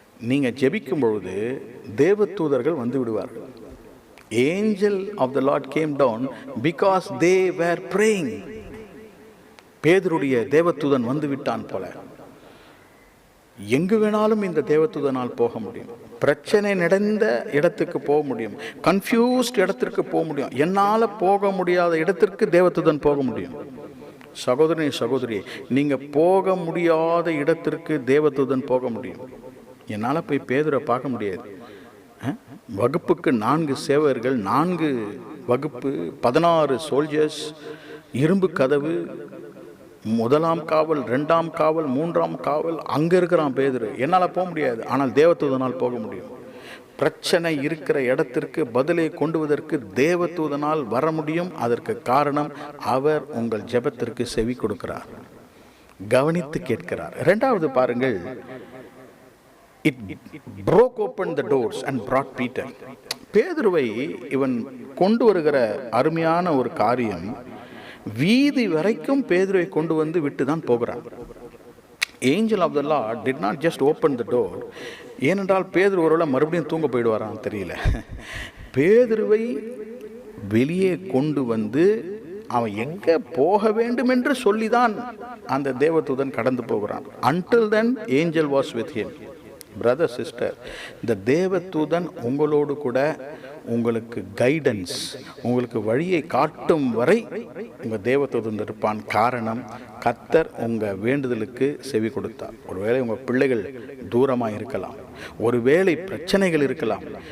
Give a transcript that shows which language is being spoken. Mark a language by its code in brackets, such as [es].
[ta] நீங்க ஜெபிக்கும் பொழுது தேவதூதர்கள் வந்து விடுவார்கள். [en] Angel of the Lord came down because they were praying. [ta] பேதுருடைய தேவதூதன் வந்து விட்டான் போல. எங்கு வேணாலும் இந்த தேவதூதனால் போக முடியும். பிரச்சனை நடந்த இடத்துக்கு போக முடியும். கன்ஃபியூஸ்ட் இடத்திற்கு போக முடியும். என்னால் போக முடியாத இடத்திற்கு தேவதூதன் போக முடியும். சகோதரனே சகோதரி, நீங்க போக முடியாத இடத்திற்கு தேவதூதன் போக முடியும். என்னால் போய் பேதுரை பார்க்க முடியாது. வகுப்புக்கு 4 சேவகர்கள், 4 வகுப்பு, 16 சோல்ஜர்ஸ், இரும்பு கதவு, 1ஆம் காவல், 2ஆம் காவல், 3ஆம் காவல், அங்கே இருக்கிறான் பேதுரு. என்னால் போக முடியாது, ஆனால் தேவதூதனால் போக முடியும். பிரச்சனை இருக்கிற இடத்திற்கு பதிலை கொண்டுவதற்கு தேவதூதனால் வர முடியும். அதற்கு காரணம், அவர் உங்கள் ஜெபத்திற்கு செவி கொடுக்கிறார், கவனித்து கேட்கிறார். இரண்டாவது பாருங்கள், [en] it broke open the doors and brought Peter. [ta] பேதுருவை இவன் கொண்டு வருகிற அருமையான ஒரு காரியம், வீதி வரைக்கும் பேதுருவை கொண்டு வந்து விட்டு தான் போகிறான். [en] Angel of the Lord did not just open the door. [ta] ஏனென்றால் பேதுரு ஒருவேளை மறுபடியும் தூங்க போயிடுவாரான்னு தெரியல. பேதுருவை வெளியே கொண்டு வந்து அவன் எங்க போக வேண்டும் என்று சொல்லிதான் அந்த தேவதூதன் கடந்து போகிறான். [en] Until then angel was with him. Brother, sister, [ta] இந்த தேவதூதன் உங்களோடு கூட உங்களுக்கு கைடன்ஸ், உங்களுக்கு வழியை காட்டும் வரை உங்கள் தேவதூதன் இருப்பான். காரணம், கர்த்தர் உங்கள் வேண்டுதலுக்கு செவி கொடுத்தார். ஒருவேளை உங்கள் பிள்ளைகள் தூரமாக இருக்கலாம், ஒருவேளை பிரச்சனைகள் இருக்கலாம்.